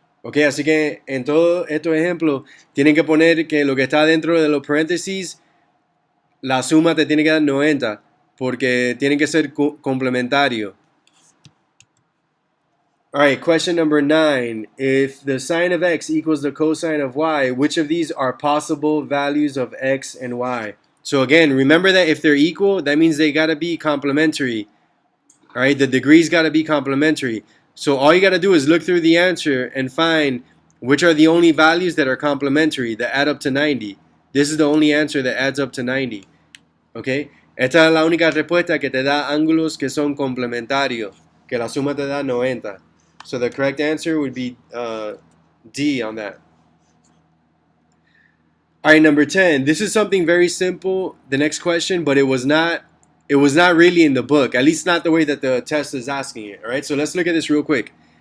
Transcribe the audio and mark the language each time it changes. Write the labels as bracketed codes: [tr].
[es] Ok, así que en todos estos ejemplos tienen que poner que lo que está dentro de los paréntesis, la suma te tiene que dar 90. Porque tiene que ser complementario. [en] Alright, question number 9. If the sine of x equals the cosine of y, which of these are possible values of x and y? So again, remember that if they're equal, that means they gotta be complementary. Alright, the degrees gotta be complementary. So all you gotta do is look through the answer and find which are the only values that are complementary, that add up to 90. This is the only answer that adds up to 90. Okay? [es] Esta es la única respuesta que te da ángulos que son complementarios, que la suma te da 90. [en] So the correct answer would be D on that. All right, number 10. This is something very simple, the next question, but it was not really in the book, at least not the way that the test is asking it. All right, so let's look at this real quick.